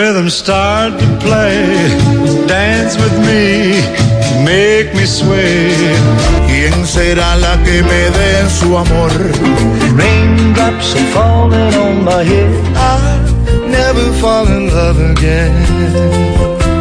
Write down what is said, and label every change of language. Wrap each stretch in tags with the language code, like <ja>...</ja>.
<en>Start to play, dance with me, make me sway.</en> <es>¿Quién será la que me dé su amor?</es> <en>Raindrops are falling on my head. I'll never fall in love again.</en>